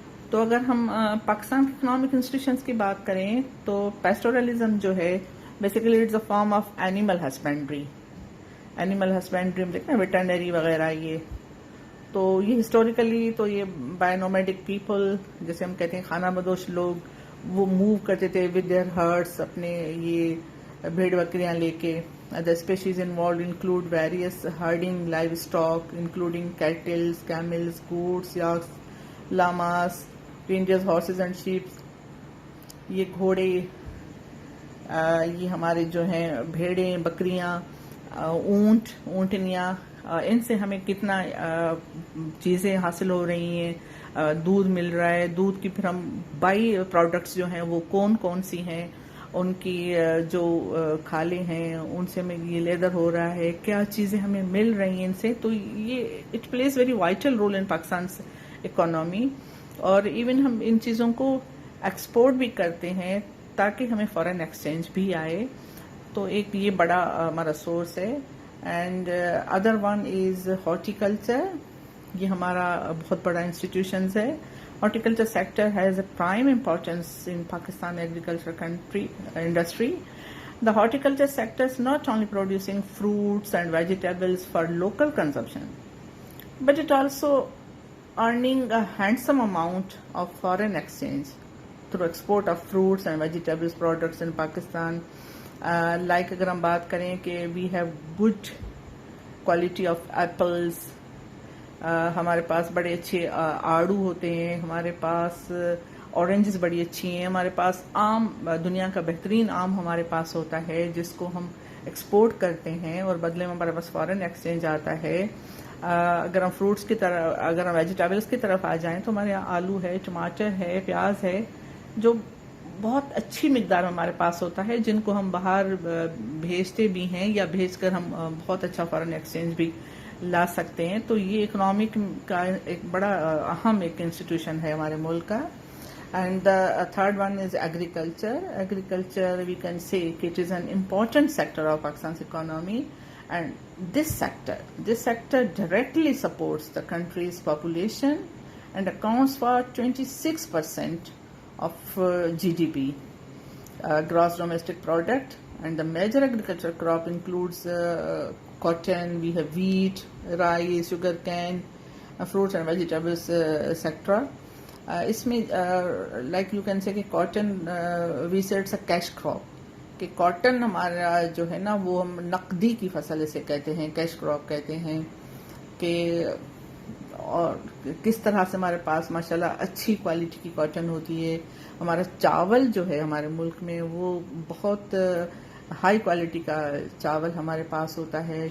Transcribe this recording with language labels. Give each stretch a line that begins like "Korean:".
Urdu: تو اگر ہم پاکستان کے اکنامک انسٹیٹیوشنز کی بات کریں تو پیسٹورلزم جو ہے
English: Basically it's a form of animal husbandry.
Urdu: Animal husbandry میں دیکھیں ویٹرنری وغیرہ، تو یہ ہسٹوریکلی تو یہ بائی نومیڈک پیپل جیسے ہم کہتے ہیں خانہ بدوش لوگ وہ موو کرتے تھے
English: with their herds,
Urdu: اپنے یہ بھیڑ بکریاں لے کے.
English: The species involved include various herding livestock, including cattle, camels, goats, yaks, llamas, reindeers, horses and sheep.
Urdu: یہ گھوڑے، یہ ہمارے جو ہیں بھیڑیں، بکریاں، اونٹنیاں، ان سے ہمیں کتنا چیزیں حاصل ہو رہی ہیں، دودھ مل رہا ہے. دودھ کی پھر ہم بائی پروڈکٹس جو ہیں وہ کون کون سی ہیں، ان کی جو کھالیں ہیں ان سے ہمیں یہ لیدر ہو رہا ہے، کیا چیزیں ہمیں مل رہی ہیں ان سے.
English: تو یہ it plays very vital role in Pakistan economy.
Urdu: اور ایون ہم ان چیزوں کو ایکسپورٹ بھی کرتے ہیں تاکہ ہمیں فارن ایکسچینج بھی آئے. تو ایک یہ بڑا ہمارا سورس ہے.
English: And other one is horticulture.
Urdu: یہ ہمارا بہت بڑا انسٹیٹیوشنز ہے.
English: Horticulture sector has a prime importance in Pakistan agriculture industry. The horticulture sector is not only producing fruits and vegetables for local consumption, but it also earning a handsome amount of foreign exchange through export of fruits and vegetables products in Pakistan.
Urdu: Like اگر ہم بات کریں کہ
English: we have good quality of apples,
Urdu: ہمارے پاس بڑے اچھے آڑو ہوتے ہیں، ہمارے پاس اورنجز بڑی اچھی ہیں، ہمارے پاس آم، دنیا کا بہترین آم ہمارے پاس ہوتا ہے جس کو ہم ایکسپورٹ کرتے ہیں اور بدلے میں ہمارے پاس فارن ایکسچینج آتا ہے. اگر ہم فروٹس کی طرف، اگر ہم ویجیٹیبلس کی طرف آ جائیں تو ہمارے یہاں آلو ہے، ٹماٹر ہے، پیاز ہے، جو بہت اچھی مقدار میں ہمارے پاس ہوتا ہے، جن کو ہم باہر بھیجتے بھی ہیں یا بھیج کر ہم بہت اچھا فارن ایکسچینج بھی لا سکتے ہیں. تو یہ اکنامک کا ایک بڑا اہم ایک انسٹیٹیوشن ہے ہمارے ملک کا.
English: And the third one is agriculture. Agriculture we can say it is an important sector of Pakistan economy. And this sector directly supports the country's population and accounts for 26% of GDP, gross domestic product. And the major agricultural crop includes cotton, we have wheat, rice, sugar cane, fruits and vegetables, etc.
Urdu: اس میں
English: like you can say کہ cotton we say it's a cash crop.
Urdu: کہ cotton ہمارا جو ہے نا وہ ہم نقدی کی فصل اسے کہتے ہیں، cash crop کہتے ہیں. کہ اور کس طرح سے ہمارے پاس ماشاءاللہ اچھی کوالٹی کی کاٹن ہوتی ہے. ہمارا چاول جو ہے ہمارے ملک میں وہ بہت ہائی کوالٹی کا چاول ہمارے پاس ہوتا ہے.